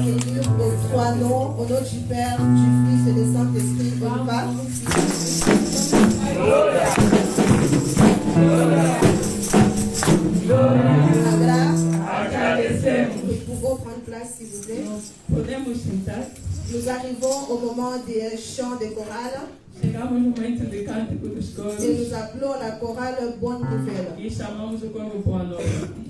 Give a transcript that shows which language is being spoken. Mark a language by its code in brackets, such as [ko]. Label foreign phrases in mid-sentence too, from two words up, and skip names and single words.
[fr] lecture aux trois noms, au nom du Père, du Fils et du Saint-Esprit. On y va. Nous pouvons prendre place, s'il vous plaît. [pt] Podemos sentar. [fr] Nous arrivons au moment des chants de chorale. [pt] Chegamos no momento de cântico dos [fr] Et [pt] coros [fr] nous appelons la chorale Bonne Nouvelle. [pt] e chamamos o coro Boa Nova.